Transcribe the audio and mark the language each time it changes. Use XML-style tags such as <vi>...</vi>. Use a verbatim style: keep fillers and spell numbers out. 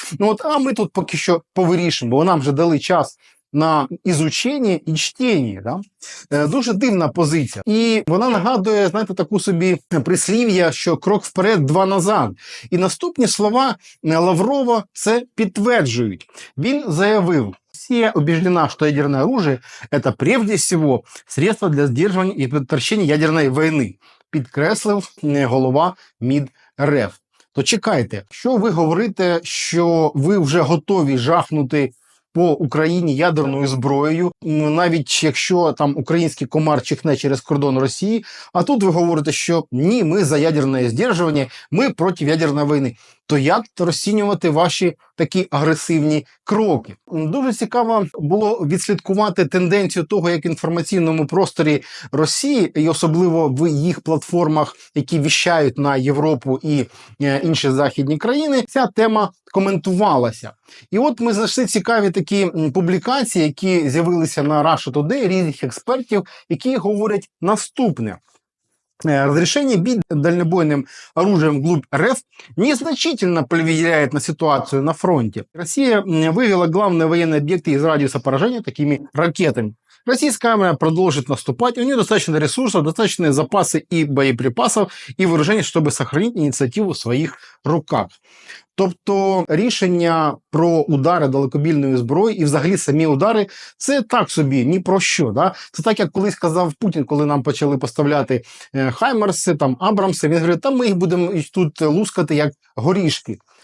<uk>Ну от, а ми тут поки що повирішимо, бо нам вже дали час. На ізучення і чтення, да? Е, дуже дивна позиція, і вона нагадує, знаєте, таку собі прислів'я, що крок вперед, два назад. І наступні слова Э, Лаврова це підтверджують. Він заявив,</uk> <ru>Россия убеждена, что ядерное оружие – это прежде всего средство для сдерживания и предотвращения ядерной войны,</ru> <uk>підкреслив э, голова МІД РФ. То чекайте, що ви говорите, що ви вже готові жахнути по Україні ядерною зброєю, м, навіть якщо там український комар чихне через кордон Росії, а тут ви говорите, що ні, ми за ядерне здержування, ми проти ядерної війни. то як розцінювати ваші такі агресивні кроки? Дуже цікаво було відслідкувати тенденцію того, як в інформаційному просторі Росії, і особливо в їх платформах, які віщають на Європу і е, інші західні країни, ця тема коментувалася. І от ми знайшли цікаві такі м, публікації, які з'явилися на Russia Today різних експертів, які говорять наступне.</uk> <ru>Э, Разрешение бить дальнобойным оружием вглубь РФ незначительно повлияет на ситуацию на фронте. Россия м, вывела главные военные объекты из радиуса поражения такими ракетами. Российская армия продолжит наступать. У нее достаточно ресурсов, достаточные запасы и боеприпасов, и вооружений, чтобы сохранить инициативу в своих руках.</ru> <uk>Тобто рішення про удари далекобільної зброї і взагалі самі удари – це так собі, ні про що. Да? Це так, як колись казав Путін, коли нам почали поставляти е, Хаймерси, там, Абрамси. Він говорив, та ми їх будемо і тут лускати, як горішки.</uk>